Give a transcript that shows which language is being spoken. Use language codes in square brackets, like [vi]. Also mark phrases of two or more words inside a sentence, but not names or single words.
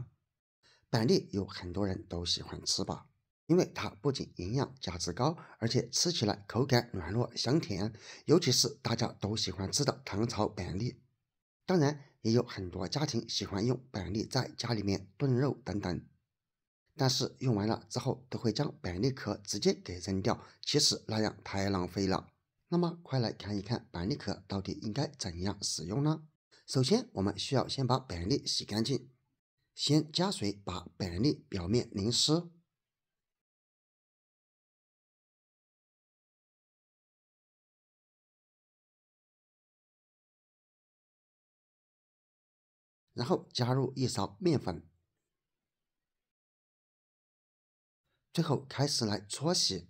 [zh] 板栗有很多人都喜歡吃吧，因為它不僅營養價值高，而且吃起來口感軟糯香甜，尤其是大家都喜歡吃的糖炒板栗。當然也有很多家庭喜歡用板栗在家裡面燉肉等等，但是用完了之後都會將板栗殼直接給扔掉，其實那樣太浪費了。那麼快來看一看板栗殼到底應該怎樣使用呢？首先我們需要先把板栗洗乾淨，先加水把板栗表面淋濕，然後加入一勺面粉，最後開始來搓洗。